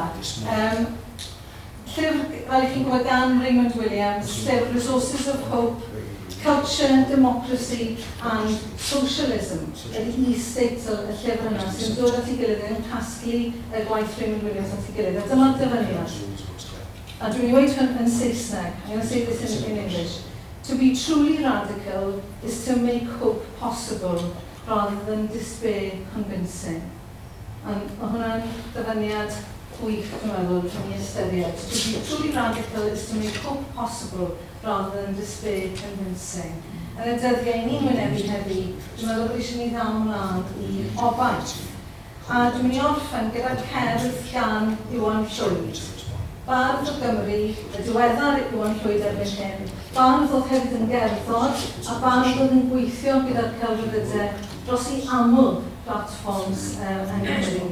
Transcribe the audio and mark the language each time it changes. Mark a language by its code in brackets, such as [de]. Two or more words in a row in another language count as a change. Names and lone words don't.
[cy] Llyfr, fel I chi'n gwybod gan Raymond Williams, llyfr Resources of Hope, Culture, Democracy and Socialism, ydy is-teitl y llyfr yna sy'n dod at ei gilydd yn casglu y gwaith Raymond Williams at ei gilydd. A dyma'r dyfyniad. A dwi'n dweud hwn yn Saesneg. [en] I'm going to say this in English. To be truly radical is to make hope possible rather than despair convincing. [cy] And mae hwnna'n dyfyniad gwych, dwi'n meddwl, rwy'n I ystyried. [en] To be truly radical is to make hope possible rather than despair convincing. [cy] Yn y dyddiau ni'n wynebu heddi, dwi'n meddwl bod eisiau ni ddam mlaen I obaith. A dwi'n mynd I orffen gyda cerdd gan Iwan Llwyd. Bardd o Gymru, y diweddar Iwan Llwyd erbyn hyn, bardd oedd hefyd yn gerddor, a bardd oedd yn gweithio gyda'r celfyddydau dros I aml platforms yn Gymru.